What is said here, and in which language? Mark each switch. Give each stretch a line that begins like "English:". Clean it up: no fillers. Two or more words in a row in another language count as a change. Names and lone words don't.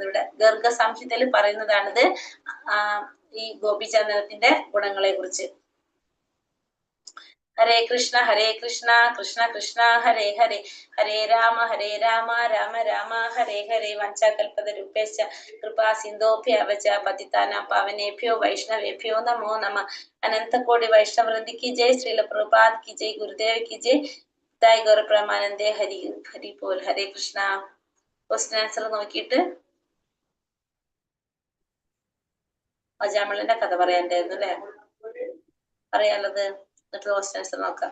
Malayalam: ഇവിടെ ഗർഗസംഹിതയിൽ പറയുന്നതാണിത് ഈ ഗോപീചന്ദനത്തിന്റെ ഗുണങ്ങളെ കുറിച്ച്.
Sanskrit: ഹരേ കൃഷ്ണ കൃഷ്ണ കൃഷ്ണ ഹരേ ഹരേ, ഹരേ രാമ രാമ രാമ ഹരേ ഹരേ. വഞ്ചാകൽപതരൂപേശ്ച കൃപാ സിന്ധോഭ്യവച പതിതാനാം പാവനേഭ്യോ വൈഷ്ണവേഭ്യോ നമോ നമഃ.
Hindi: अनंतकोटि वैष्णववृंदी की जय. श्रील प्रभुपाद की जय. गुरुदेव की जय.
Bangla: তায় গৌর প্রমানন্দে. হরি হরি পোল. হরে কৃষ্ণ.
English: question answer
Malayalam: നോക്കിയിട്ട് അജാമിളന്റെ കഥ പറയാണ്ടായിരുന്നു അല്ലെ? പറയാനുള്ളത് എന്നിട്ട്
English: question answer
Malayalam: നോക്കാം.